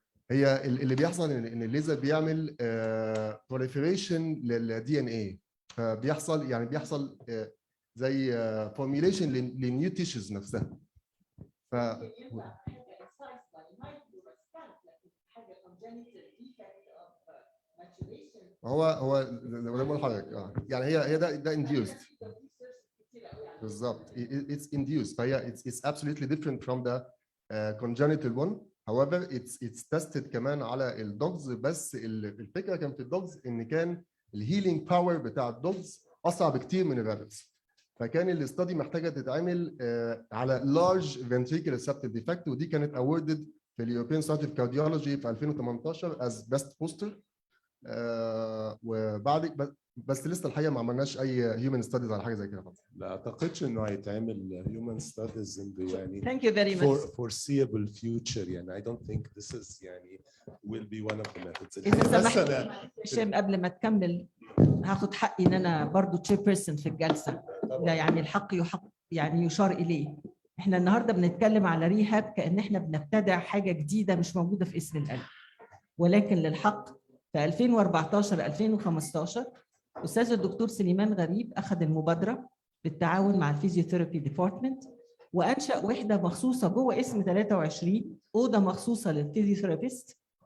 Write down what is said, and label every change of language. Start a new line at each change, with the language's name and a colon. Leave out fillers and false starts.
Arabic: هي اللي بيحصل ان الليزر بيعمل proliferation للدي ان اي، بيحصل زي formulation لنيو تيشوز نفسها. هو زي ما بقول لحضرتك يعني هي ده induced بالظبط.
English: it's induced، فهي it's absolutely different from the congenital one. however it's tested كمان على الدوجز، بس الفكره كان في الدوجز ان كان الهيلينج باور بتاع الدوجز اصعب كتير من الرابتس، فكان الاستادي محتاجه تتعمل على large ventricular septal defect، ودي كانت awarded في اليوروبيان سوسايتي اوف كارديولوجي في 2018 as best poster.
Arabic: وبعد بس لسه الحقيقه ما عملناش اي هيومن ستاديز على حاجه زي كده. لا اعتقدش انه هيتعمل هيومن ستاديز يعني
English: Thank you very much. foreseeable future. يعني I don't think this is يعني will be one of the methods.
Arabic: إذا سمحت هشام قبل ما تكمل هاخد حقي ان انا برضو تشير بيرسون في الجلسه، ده يعني الحق يعني يشار اليه. احنا النهارده بنتكلم على ريهاب كأن احنا بنبتدع حاجه جديده مش موجوده في اسم القلب، ولكن للحق في 2014 2015 استاذ الدكتور سليمان غريب اخذ المبادره بالتعاون مع الفيزيوثيرابي ديبارتمنت، وانشا وحده مخصوصه جوه اسم 23 اوضه مخصوصه للفيزيوثيرابيست،